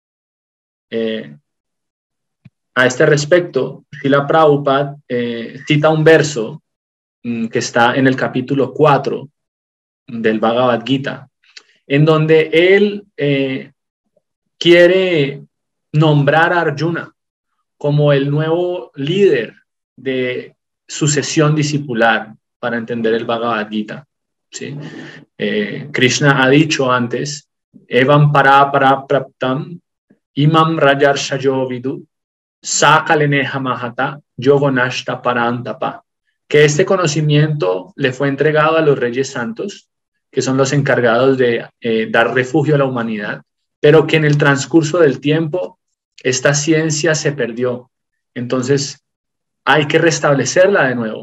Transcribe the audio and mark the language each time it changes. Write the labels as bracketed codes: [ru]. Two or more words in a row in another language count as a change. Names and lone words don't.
[es] A este respecto, Srila Prabhupada cita un verso que está en el capítulo 4 del Bhagavad Gita, en donde él quiere nombrar a Arjuna como el nuevo líder de sucesión discipular para entender el Bhagavad Gita, ¿sí? Krishna ha dicho antes, [sa] Evam para praptam imam rajarshayo vidu sakaleneha mahata yogonashta parantapa, [es] que este conocimiento le fue entregado a los reyes santos, que son los encargados de dar refugio a la humanidad, pero que en el transcurso del tiempo esta ciencia se perdió. Entonces hay que restablecerla de nuevo.